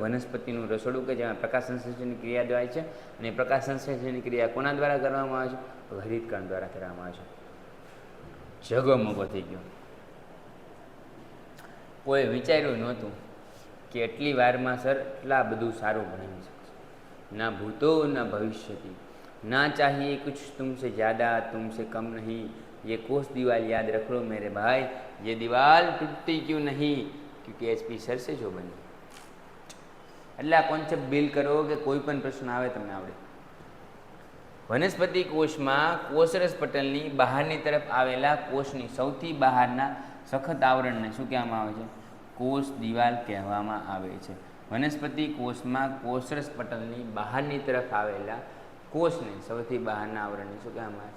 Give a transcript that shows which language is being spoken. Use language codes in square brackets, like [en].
[gu] વનસ્પતિનું રસોડું કે જેમાં પ્રકાશ સંશ્લેષણની ક્રિયા થાય છે, અને પ્રકાશ સંશ્લેષણની ક્રિયા કોના દ્વારા કરવામાં આવે છે? તો હરિતકણ દ્વારા કરવામાં આવે છે. જગમગો થઈ ગયો. કોઈ વિચાર્યું નહોતું કે એટલી વારમાં સર એટલા બધું સારું ભણાવી શકશે. ના ભૂતો ના ભવિષ્યથી, [hi] ना चाहिए कुछ तुमसे ज़्यादा, तुमसे कम नहीं. ये कोस दीवार याद रख लो मेरे भाई, ये दीवार टूटती क्यों नहीं? क्योंकि एचपी सर से जो बनी. [gu] એટલે આ કોન્સેપ્ટ બિલ્ડ કરો કે કોઈ પણ પ્રશ્ન આવે તમને આવડે. વનસ્પતિ કોષમાં કોષરસ પટલની બહારની તરફ આવેલા કોષની સૌથી બહારના સખત આવરણને શું કહેવામાં આવે છે? કોષ દિવાલ કહેવામાં આવે છે. વનસ્પતિ કોષમાં કોષરસ પટલની બહારની તરફ આવેલા કોષને સૌથી બહારના આવરણને શું કહેવામાં આવે?